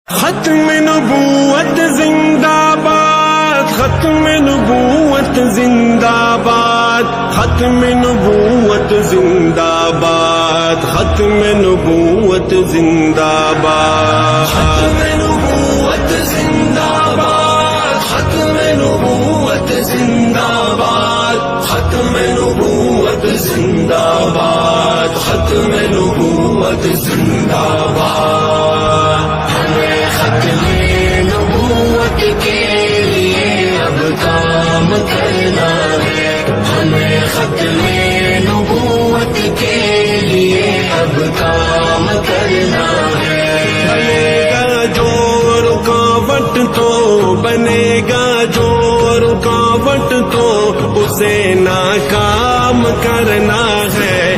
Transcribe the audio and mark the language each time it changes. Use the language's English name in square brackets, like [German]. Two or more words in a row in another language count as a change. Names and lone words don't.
[Urdu] ختم نبوت زندہ باد، ختم نبوت زندہ باد، ختم نبوت زندہ باد، ختم نبوت زندہ باد، ختم نبوت زندہ باد، ختم نبوت زندہ باد، ختم نبوت زندہ باد، ختم نبوت زندہ باد۔ ختم نبوت کے لیے اب کام کرنا ہے، ہمیں ختم نبوت کے لیے اب کام کرنا ہے۔ بنے گا جو رکاوٹ تو، بنے گا جو رکاوٹ تو اسے ناکام کرنا ہے۔